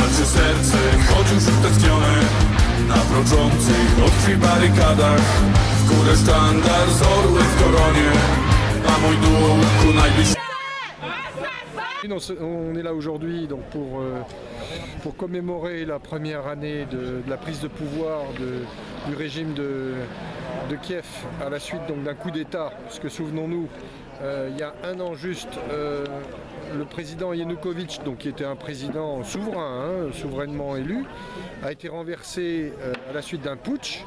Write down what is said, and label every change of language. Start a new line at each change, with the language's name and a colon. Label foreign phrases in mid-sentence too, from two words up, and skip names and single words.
Polish: serce, choć już utęsknione na proczących od krwi barykadach. W górę sztandar z orłem w koronie, a mój duch ku najbliższym.
French: On est là aujourd'hui donc pour commémorer la première année de la prise de pouvoir du régime de Kiev à la suite d'un coup d'État, puisque souvenons-nous, il y a un an juste, le président Yanukovych, qui était un président souverain, souverainement élu, a été renversé à la suite d'un putsch.